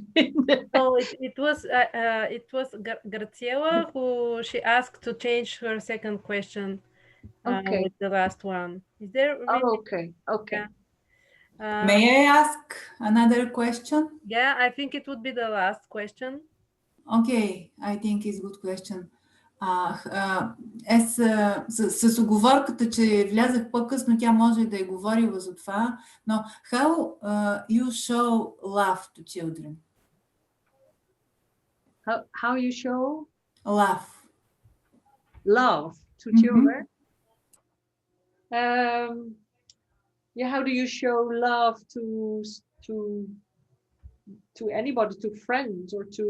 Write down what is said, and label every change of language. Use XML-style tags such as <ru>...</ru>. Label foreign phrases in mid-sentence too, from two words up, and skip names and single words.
<en>Oh, it was Graciela who she asked to change her second question with the last one. Is there really? Okay. Yeah. May I ask another question? Yeah, I think it would be the last question. Okay, I think it's a good question.</en> <bg>С оговорката, че влязах по-късно, тя може да е говорила за това, но</bg> <en>how you show love to children? How you show? Love to children? Yeah, how do you show love to anybody, to friends, or to?</en>